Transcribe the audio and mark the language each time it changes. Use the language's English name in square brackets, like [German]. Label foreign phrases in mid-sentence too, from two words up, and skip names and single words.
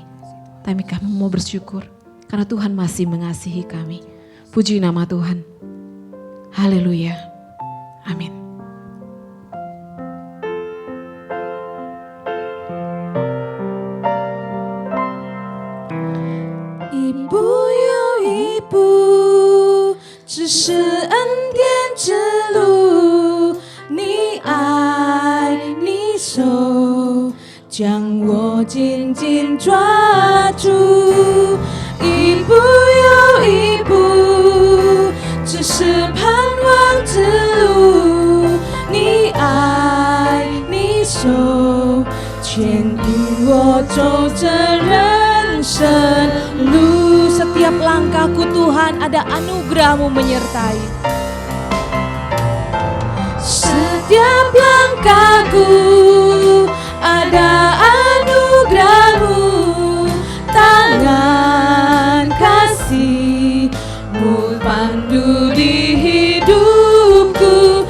[Indonesian] Tapi kami mau bersyukur karena Tuhan masih mengasihi kami. Puji nama Tuhan. Haleluya. Amin. [Chinese] Ibu 有一步，只是恩典之路，你爱你手，将我紧紧抓住。一步又一步，只是盼望之路，你爱你手，牵引我走这人生路。 [Indonesian] Setiap langkahku Tuhan ada anugerah-Mu menyertai. Setiap langkahku ada anugerah-Mu, tangan kasih-Mu pandu di hidupku.